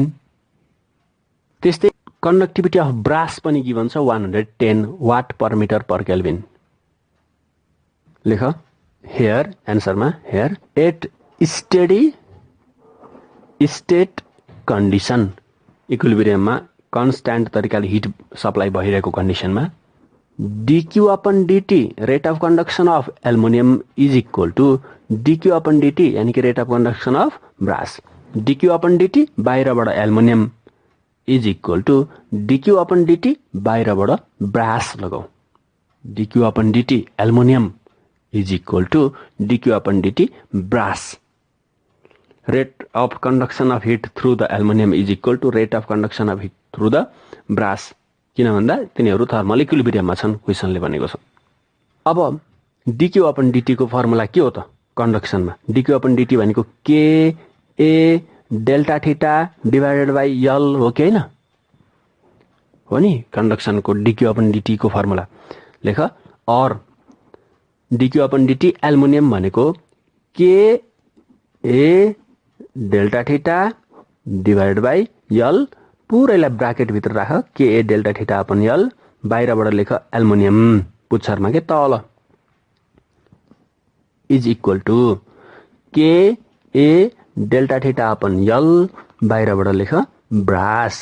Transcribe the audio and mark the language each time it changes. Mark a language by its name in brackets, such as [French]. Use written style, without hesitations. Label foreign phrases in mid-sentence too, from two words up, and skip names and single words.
[Nepali] त्यस्तै [English] conductivity of brass [Nepali] पनि गिभन छ 110 [English] watt per metre per kelvin. लेख here answerमा, here at steady state condition equilibriumमा [Nepali] कन्स्ट्यान्ट तरिकाले हिट सप्लाई भइरहेको कन्डिसनमा [English] dq upon dt rate of conduction of aluminium is equal to dq upon dt [Hindi] यानी कि [English] rate of conduction of brass. dq upon dt बाहिरबाट aluminium is equal to dq upon dt बाहिरबाट ब्रास लगाऊ। dq upon dt aluminium is equal to dq upon dt brass. Rate of conduction of heat through the aluminium is equal to rate of conduction of heat through the brass. [Nepali] किन भन्दा तिनीहरू [English] thermal equilibriumमा [Nepali] छन् क्वेसनले भनेको छ। अब [English] dq upon dt [Nepali] को फर्मुला के हो त कन्डक्सनमा? [English] dq upon dt [Nepali] भनेको [English] k a delta theta divided by l [Nepali] हो कि हैन? हो नि कन्डक्सनको [English] dq upon dt [Nepali] को फर्मुला। लेख और [English] dq upon dt aluminium [Nepali] भनेको [English] k a delta theta divided by l, [Nepali] पुरैलाई ब्राकेट भित्र राख [English] k a delta theta upon l, [Nepali] बाहिरबाट लेख एल्युमिनियम पुच्छरमा के तल [English] is equal to k a delta theta upon l, [Nepali] बाहिरबाट लेख ब्रास।